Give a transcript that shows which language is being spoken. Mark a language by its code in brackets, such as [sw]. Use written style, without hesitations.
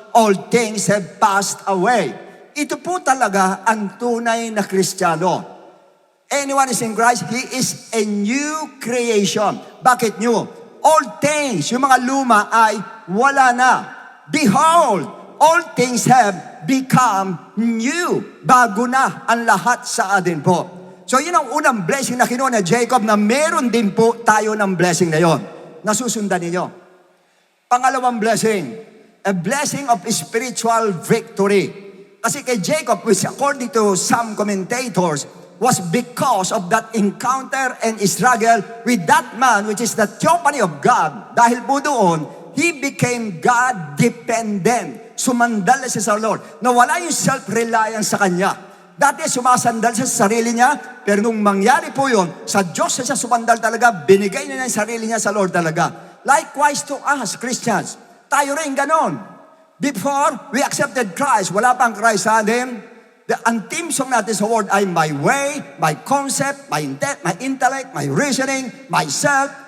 [en] All things have passed away. [tl] Ito po talaga ang tunay na Kristiyano. [en] Anyone is in Christ, he is a new creation. [tl] Bakit new? [en] All things, [tl] yung mga luma ay wala na. [en] Behold, all things have become new. [tl] Bago na ang lahat sa atin po. So yun ang unang blessing na kinuha ni Jacob, na meron din po tayo ng blessing na yon. Nasusundan ninyo. Pangalawang blessing, [en] a blessing of spiritual victory. Kasi kay Jacob, which according to some commentators, was because of that encounter and struggle with that man, which is the theophany of God. [tl] Dahil po doon, [en] he became God-dependent. [tl] Sumandal siya sa Lord. Nawala yung self-reliance sa kanya. Dati sumasandal siya sa sarili niya, pero nung mangyari po yun, sa Diyos siya sumandal talaga, binigay niya yung sarili niya sa Lord talaga. [en] Likewise to us, Christians, [tl] tayo rin ganon. [en] Before we accepted Christ, [tl] wala pang Christ sa atin, ang theme song natin sa word ay [en] my way, my concept, my intellect, my reasoning, myself.